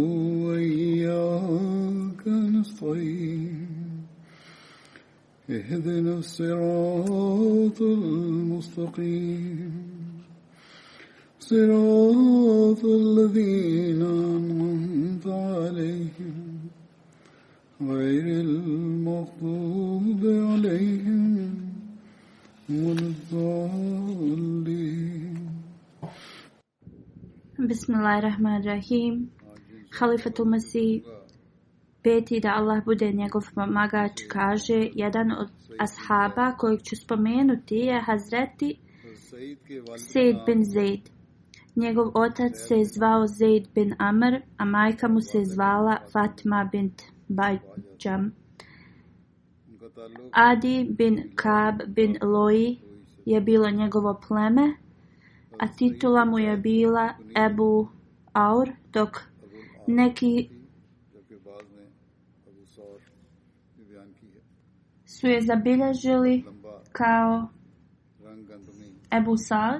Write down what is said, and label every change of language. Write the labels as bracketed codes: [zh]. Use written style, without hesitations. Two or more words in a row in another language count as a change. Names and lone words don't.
[ar] وإياك نستعين اهدنا الصراط المستقيم صراط الذين أنعمت عليهم غير المغضوب عليهم ولا الضالين. Bismillahirrahmanirrahim. [bs] Halifatul Masih peti, da Allah bude njegov pomagač, kaže: jedan od ashaba kojeg ću spomenuti je Hazreti Sejd bin Zaid. Njegov otac se zvao Zaid bin Amr, a majka mu se zvala Fatima bint Bajđam. Adi bin Kab bin Loi je bilo njegovo pleme, a titula mu je bila Ebu Aur, dok neki su je zabilježili kao Ebu Saad.